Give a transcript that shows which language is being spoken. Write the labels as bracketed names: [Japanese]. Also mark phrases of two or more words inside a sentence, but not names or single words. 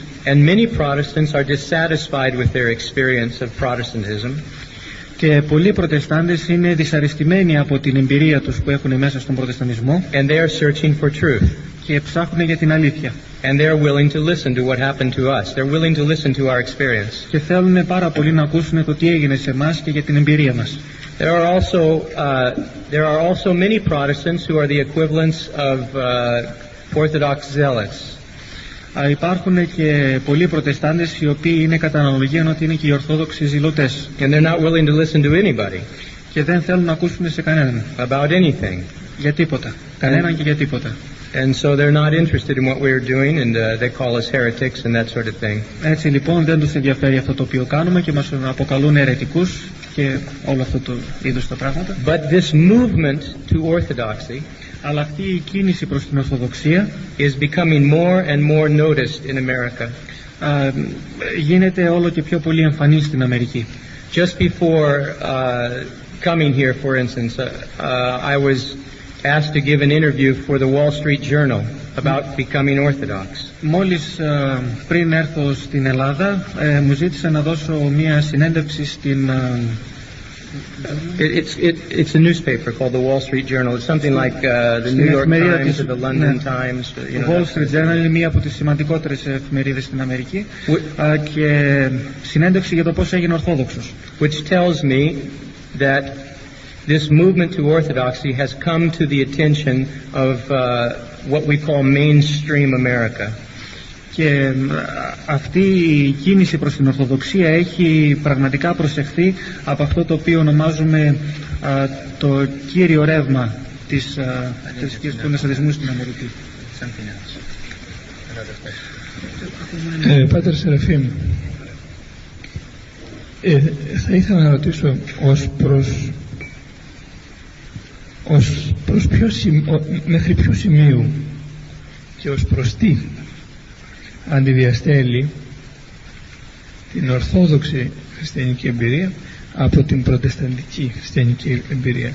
[English] And many Protestants are dissatisfied with their experience of Protestantism. [Greek] Και πολλοί Προτεστάντες είναι δυσαρεστημένοι από την εμπειρία τους που έχουν μέσα στον Προτεσταντισμό. [English] And they are searching for truth. [Greek] Και ψάχνουν για την αλήθεια. [English] And they are willing to listen to what happened to us. They're willing to listen to our experience. [Greek] Και θέλουν πάρα πολύ να ακούσουν το τι έγινε σε εμάς και για την εμπειρία μας. [English] There are also many Protestants who are the equivalents of Orthodox zealots. [Greek] Υπάρχουν και πολλοί Προτεστάντες οι οποίοι είναι κατά αναλογία ότι είναι και οι Ορθόδοξοι ζηλωτές. [English] And they're not willing to listen to anybody. [Greek] Και δεν θέλουν να ακούσουν σε κανέναν. [English] About anything. [Greek] Για τίποτα. Κανέναν και για τίποτα. [English] And so they're not interested in what we're doing, and they call us heretics and that sort of thing. [Greek] Έτσι λοιπόν δεν τους ενδιαφέρει αυτό το οποίο κάνουμε και μας αποκαλούν αιρετικούς και όλο αυτό το είδος τα πράγματα. [English] But this movement to orthodoxy, [Greek] αλλά αυτή η κίνηση προς την Ορθοδοξία [English] is becoming more and more noticed in America. [Greek] Γίνεται όλο και πιο πολύ εμφανή στην Αμερική. [English] Just before coming here, for instance, I was asked to give an interview for the Wall Street Journal about becoming Orthodox. [Greek] Μόλις πριν έρθω στην Ελλάδα, μου ζήτησαν να δώσω μία συνέντευξη στην [English] It's a newspaper called the Wall Street Journal. It's something like the New York Times or the London Times. [Greek] The Wall Street Journal είναι μία από τις σημαντικότερες εφημερίδες στην Αμερική και συνέντευξη για το πώς έγινε Ορθόδοξος. [English] Which tells me that this movement to orthodoxy has come to the attention of what we call mainstream America. [Greek] Και αυτή η κίνηση προς την Ορθοδοξία έχει πραγματικά προσεχθεί από αυτό το οποίο ονομάζουμε το κύριο ρεύμα της θρησκείας του Νασαρισμού στην Αμερική. Πάτερ Σεραφείμ, θα ήθελα να ρωτήσω μέχρι ποιο σημείο και ως προς τι αντιδιαστέλει την ορθόδοξη χριστιανική εμπειρία από την προτεσταντική χριστιανική εμπειρία.